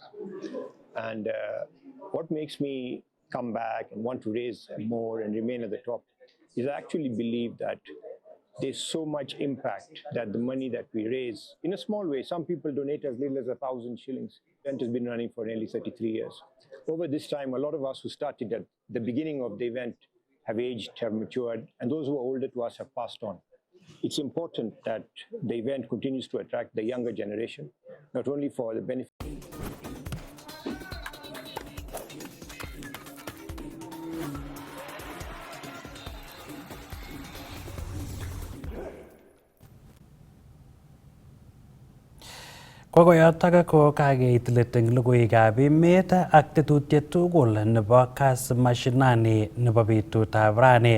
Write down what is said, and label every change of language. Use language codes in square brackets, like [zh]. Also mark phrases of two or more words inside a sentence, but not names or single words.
[en] And what makes me come back and want to raise more and remain at the top is I actually believe that there's so much impact that the money that we raise, in a small way, some people donate as little as 1,000 shillings. The event has been running for nearly 33 years. Over this time, a lot of us who started at the beginning of the event have aged, have matured, and those who are older to us have passed on. It's important that the event continues to attract the younger generation, not only for the benefit. [kln] Kokoyotok ko kakeit let eng logoiwekab emet ak tetutiet tugul nebo Kass Mashinani nebo betutab rani.